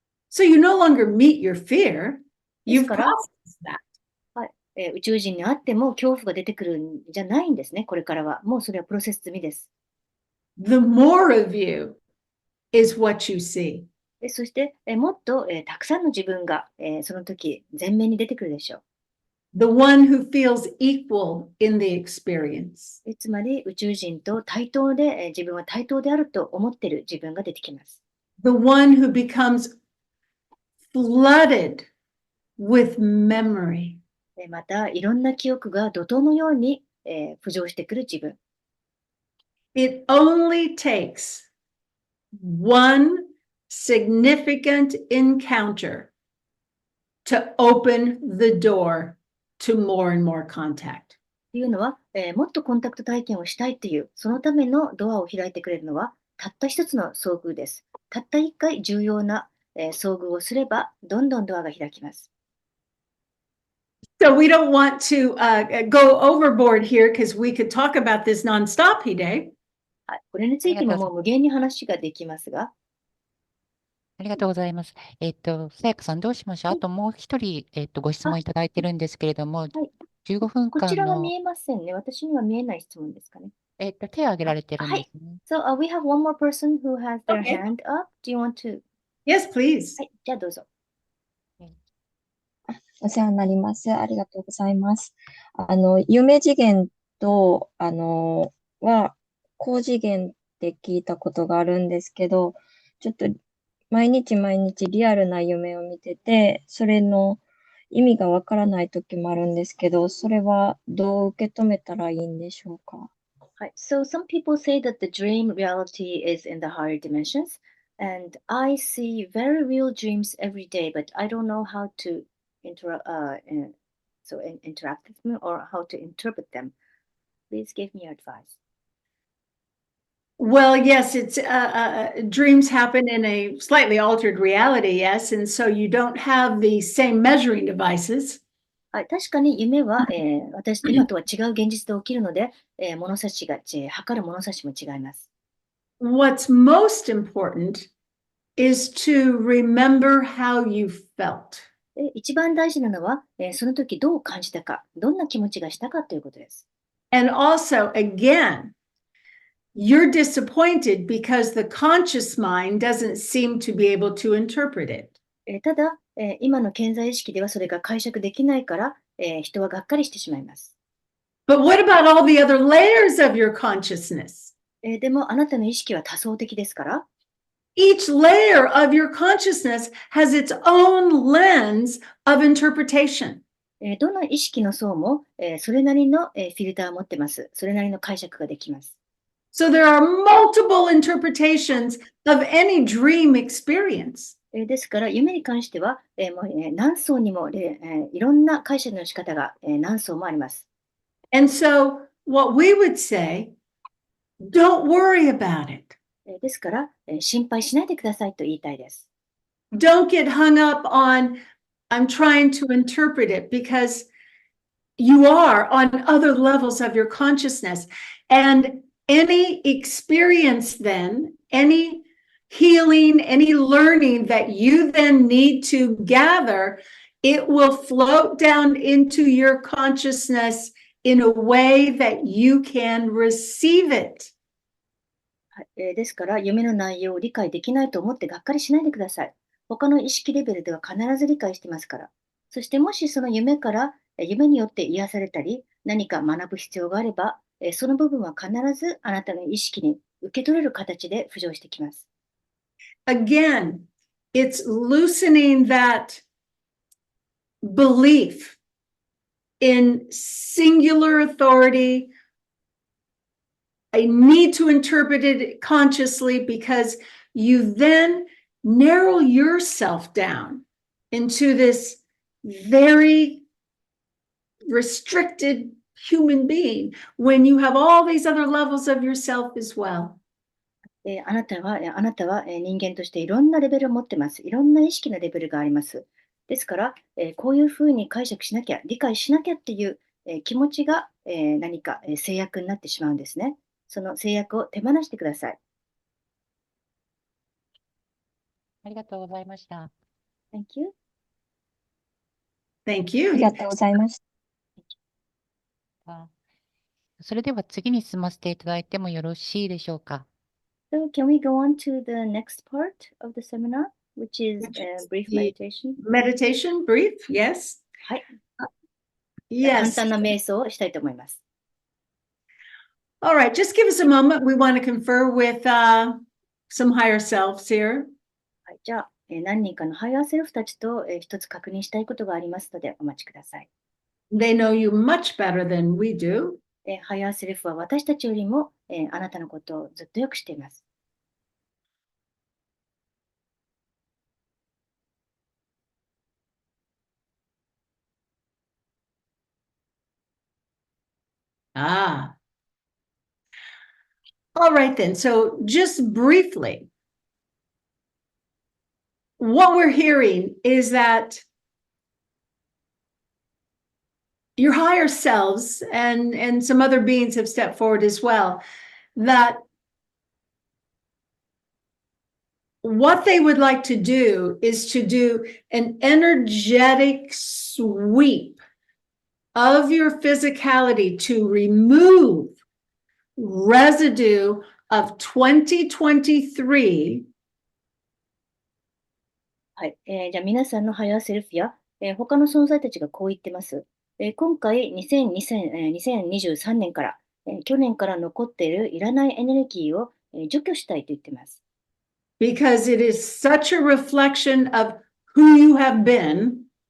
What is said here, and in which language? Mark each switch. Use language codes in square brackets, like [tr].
[en] So you no longer meet your fear. [ja] です [en] You've [ja] から、 [en] processed that. [ja] 宇宙人に会っても恐怖が出てくるんじゃないんですね、これからは。もうそれはプロセス済みです。 [en] The more of you is what you see. [ja] そして、もっと、たくさんの自分が、その時前面に出てくるでしょう。 [en] The one who feels equal in the experience. [ja] つまり宇宙人と対等で、自分は対等であると思っている自分が出てきます。 [en] The one who becomes flooded with memory. [ja] また、いろんな記憶が怒涛のように、浮上してくる自分。 [en] It only takes one significant encounter to open the door to more and more contact. [ja] というのは、もっとコンタクト体験をしたいという、そのためのドアを開いてくれるのは、たった一つの遭遇です。たった一回重要な、遭遇をすれば、どんどんドアが開きます。 [en] So we don't want to go overboard here because we could talk about this nonstop, Hide. [ja] はい、これについてももう無限に話ができますが、ありがとうございます。さやかさんどうしましょう。あともう一人、ご質問いただいてるんですけれども、15分こち間の、らは見えませんね。私には見えない質問ですかね。手を挙げられてるんですね。 [en] So, we have one more person who has their Okay. hand up. Do you want to? Yes, please. [ja] はい、じゃあどうぞ。お世話になります。ありがとうございます。夢次元と、は、高次元って聞いたことがあるんですけど、ちょっと毎日リアルな夢を見てて、それの意味がわからない時もあるんですけど、それはどう受け止めたらいいんでしょうか。はい。 [en] So, some people say that the dream reality is in the higher dimensions, and I see very real dreams every day, but I don't know how to interact with them or how to interpret them. Please give me your advice. Well, yes, it's dreams happen in a slightly altered reality, yes, and so you don't have the same measuring devices. [ja] はい、確かに夢は、今とは違う現実で起きるので、物差しが、測る物差しも違います。 [en] What's most important is to remember how you felt. [ja] 一番大事なのは、その時どう感じたか、どんな気持ちがしたかということです。 [en] And also, again, you're disappointed because the conscious mind doesn't seem to be able to interpret it. [ja] ただ、今の健在意識ではそれが解釈できないから、人はがっかりしてしまいます。 [en] But what about all the other layers of your consciousness? [ja] でもあなたの意識は多層的ですから、 [en] Each layer of your consciousness has its own lens of interpretation. [ja] どの意識の層も、それなりの、フィルターを持ってます。それなりの解釈ができます。 [en] So there are multiple interpretations of any dream experience. [ja] ですから、夢に関しては、もう何層にも、いろんな解釈の仕方が、何層もあります。 [en] And so what we would say, don't worry about it. [ja] ですから、心配しないでくださいと言いたいです。 [en] Don't get hung up on, I'm trying to interpret it, because you are on other levels of your consciousness. And any experience then, any healing, any learning that you then need to gather, it will float down into your consciousness in a way that you can receive it. [ja] ですから、夢の内容を理解できないと思ってがっかりしないでください。他の意識レベルでは必ず理解してますから。そしてもしその夢から、夢によって癒されたり、何か学ぶ必要があれば、その部分は必ずあなたの意識に受け取れる形で浮上してきます。 [en] Again, it's loosening that belief in singular authority. I need to interpret it consciously, because you then narrow yourself down into this very restricted human being when you have all these other levels of yourself as well. [ja] あなたは人間としていろんなレベルを持ってます。いろんな意識のレベルがあります。ですから、こういうふうに解釈しなきゃ、理解しなきゃっていう、気持ちが、何か、制約になってしまうんですね。その制約を手放してください。ありがとうございました。 [en] Thank you. Thank you. [ja] りがとうございました。それでは次に進ませていただいてもよろしいでしょうか。 [en] So can we go on to the next part of the seminar, which is brief the meditation? Meditation, brief, yes? [ja] はい。簡 [en] Yes. [ja] 単な瞑想をしたいと思います。 [en] All right, just give us a moment. We want to confer with some higher selves here. [ja] はい、じゃあ、何人かのハイヤーセルフたちと、一つ確認したいことがありますのでお待ちください。 [en] They know you much better than we do. [ja] ハイヤーセルフは私たちよりも、あなたのことをずっとよく知っています。 Ah. [en] All right, then. So just briefly, what we're hearing is that your higher selves and some other beings have stepped forward as well, that what they would like to do is to do an energetic sweep of your physicality to remove residue of 2023. [ja] はい、じゃあ皆さんのハイヤーセルフや、他の存在たちがこう言ってます。今回2023年から、去年から残っているいらないエネルギーを、除去したいと言ってます。 [en] Because it is such a reflection of who you have been.